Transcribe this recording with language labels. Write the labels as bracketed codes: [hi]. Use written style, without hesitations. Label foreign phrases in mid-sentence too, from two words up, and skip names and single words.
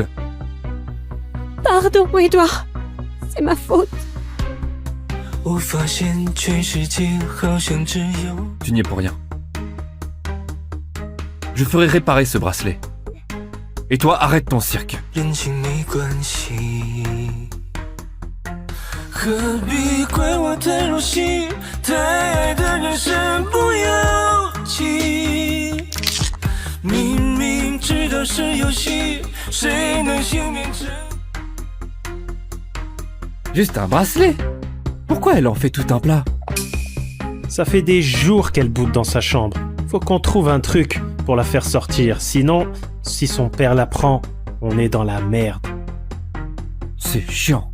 [fr] Pardon, Edouard. C'est ma faute. Tu n'y es pour rien. Je ferai réparer ce bracelet. Et toi, arrête ton cirque. [zh] 何必怪我太入戏，太爱的人身不由己。明明知道是游戏，谁能幸免这？ [fr] Juste un bracelet? Pourquoi elle en fait tout un plat? Ça fait des jours qu'elle boude dans sa chambre. Faut qu'on trouve un truc pour la faire sortir. Sinon, si son père la prend, on est dans la merde. C'est chiant.